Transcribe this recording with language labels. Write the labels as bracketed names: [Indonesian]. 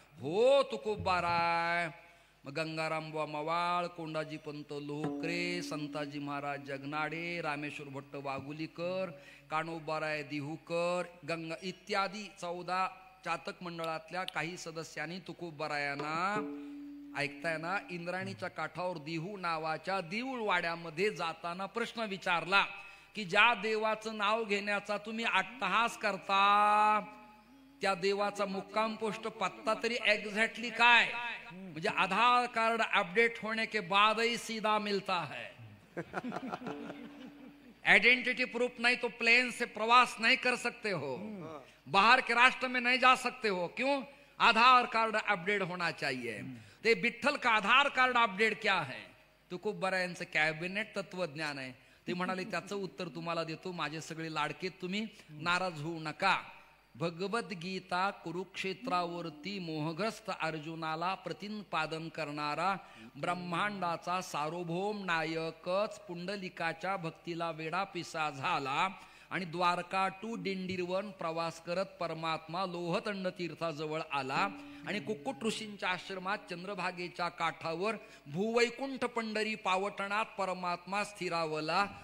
[Marathi] हो तुकोबाराय, मग गंगाराम बुवा मवाळ, कोंडाजी पंत लोकरे, संताजी महाराज जगनाडे, रामेश्वर भट्ट वाघुलीकर, काणोबाराय दिहूकर, गंगा इत्यादी 14 चातक मंडळातल्या काही सदस्यांनी तुकोबारायांना ऐकताय ना, इंद्राणीच्या काठावर दिहू नावाच्या देऊळवाड्यामध्ये जाताना प्रश्न विचारला की ज्या देवाचं नाव घेण्याचा तुम्ही अट्टहास करता त्या देवाचा मुक्काम पोस्ट पत्ता तरी एग्जैक्टली काय. [Hindi] म्हणजे आधार कार्ड अपडेट होने के बाद ही सीधा मिलता है. आइडेंटिटी प्रूफ नहीं तो प्लेन से प्रवास नहीं कर सकते हो, बाहर के राष्ट्र में नहीं जा सकते हो. क्यों? आधार कार्ड अपडेट होना चाहिए. ते विठ्ठल का आधार कार्ड अपडेट क्या है? [Marathi] तुकोबारायांचं कॅबिनेट तत्वज्ञान आहे. ते म्हणाले त्याचं उत्तर तुम्हाला देतो. माझे सगळे लाडके, तुम्ही नाराज होऊ नका. भगवद्गीता कुरुक्षेत्रावरती मोहग्रस्त अर्जुनाला प्रतिपादन करणारा ब्रह्मांडाचा सार्वभौम नायकच पुंडलिकाच्या भक्तीला वेडापिसा झाला आणि द्वारका टू दिंडीरवन प्रवास करत परमात्मा लोहतंड तीर्थाजवळ आला आणि कुक्कुट ऋषींच्या आश्रमात चंद्रभागेच्या काठावर भूवैकुंठ पंढरी पावटणात परमात्मा स्थिरावला.